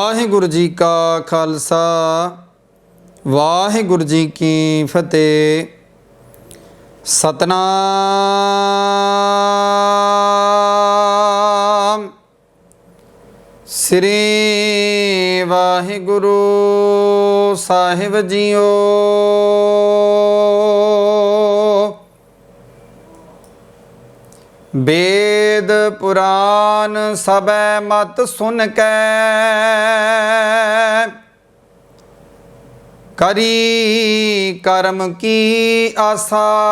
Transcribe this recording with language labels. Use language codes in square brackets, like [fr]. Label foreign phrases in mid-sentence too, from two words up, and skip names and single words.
[pa] ਵਾਹਿਗੁਰੂ ਜੀ ਕਾ ਖ਼ਾਲਸਾ ਵਾਹਿਗੁਰੂ ਜੀ ਕੀ ਫ਼ਤਹਿ। ਸਤਿਨਾਮ ਸ੍ਰੀ ਵਾਹਿਗੁਰੂ ਸਾਹਿਬ ਜੀਓ। ਬੇਦ ਪੁਰਾਣ ਸਭੈ ਮਤ ਸੁਨਿ ਕੈ ਕਰੀ ਕਰਮ ਕੀ ਆਸਾ।